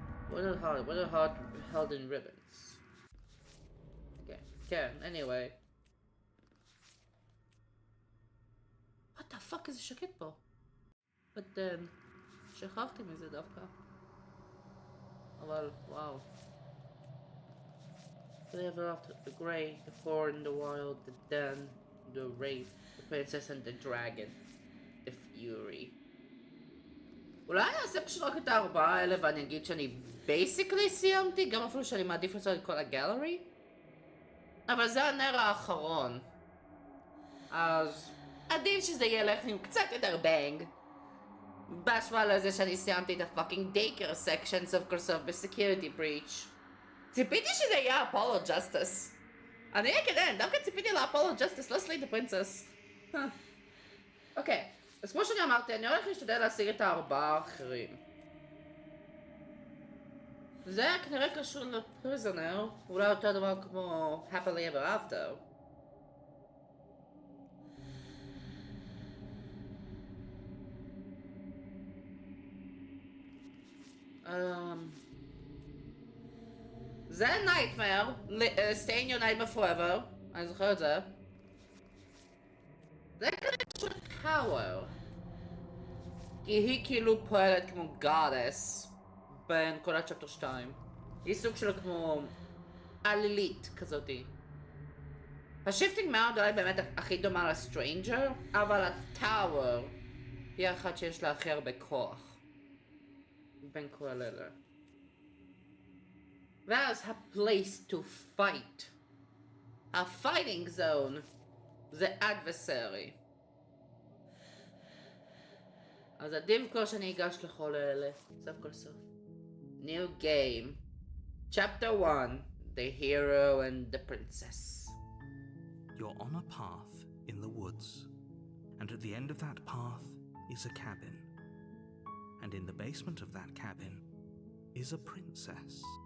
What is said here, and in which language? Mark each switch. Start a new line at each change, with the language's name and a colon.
English: What a heart held in ribbons. כן, anyway. What the fuck,
Hebrew: איזה שקט פה.
English: But then,
Hebrew: שכחתי מזה דווקא. אבל, וואו.
English: They have after the grey, the four in the wild, the den, the wraith, the princess and the dragon, the fury.
Hebrew: אולי אני אעשה פשוט רק את הארבעה האלה ואני אגיד שאני basically סיימתי, גם אפילו שאני מעדיף לעשות את כל הגלרי? אבל זה הנר האחרון. אז עדיף שזה ילך עם קצת יותר בנג. בהשוואה לזה שאני סיימתי את הפאקינג דייקר סקשן סוף כל סוף בסקיוריטי בריץ'. ציפיתי שזה יהיה אפולו ג'סטיס. אני אקדם, דווקא ציפיתי לאפולו ג'סטיס, לא סלייד הפרינסס. אוקיי, אז כמו שאני אמרתי, אני הולך להשתדל להשיג את הארבעה האחרים. זה כנראה קשור לפריזונר, אולי אותו דבר כמו happily ever after. זה
English: nightmare, stay in your nightmare forever,
Hebrew: אני זוכר את זה. זה כנראה קשור לפאוור. כי היא כאילו פועלת כמו goddess בין כל הצ'פטר 2. היא סוג של כמו עלילית כזאתי. השיפטינג מאונד אולי באמת הכי דומה לסטרנג'ר, אבל הטאוור היא אחת שיש לה הכי הרבה כוח בין כל אלה. ואז ה-
English: place to fight.
Hebrew: ה-
English: fighting zone
Hebrew: זה adversary. אז עדיף כל שאני אגש לכל אלה, סוף כל סוף.
English: New game. Chapter 1. The hero and the princess. You're on a path in the woods, and at the end of that path is a cabin. And in the basement of that cabin is a princess.